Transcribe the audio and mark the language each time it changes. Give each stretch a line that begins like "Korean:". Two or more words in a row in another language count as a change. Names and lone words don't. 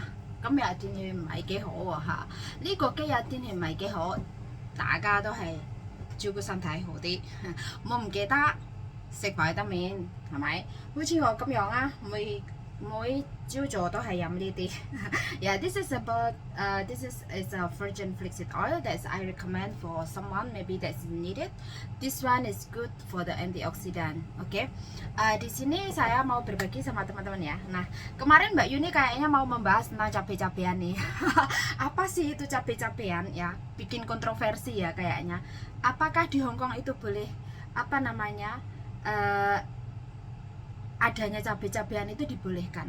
Cantonese: 今日天氣唔係幾好喎嚇。呢個幾日天氣唔係幾好，大家都係照顧身體好啲。我唔記得食維他命係咪？好似我咁樣啊，每朝早都係飲呢啲。
English: Yeah, this is about this is a virgin flaxseed oil that I recommend for someone maybe that's needed. This one is good for the antioxidant.
Indonesian: Oke. Di sini saya mau berbagi sama teman-teman ya. Nah, kemarin Mbak Yuni kayaknya mau membahas tentang cabai-cabean nih. Apa sih itu cabai-cabean ya? Bikin kontroversi ya kayaknya. Apakah di Hong Kong itu boleh apa namanya? Adanya cabai-cabean itu dibolehkan.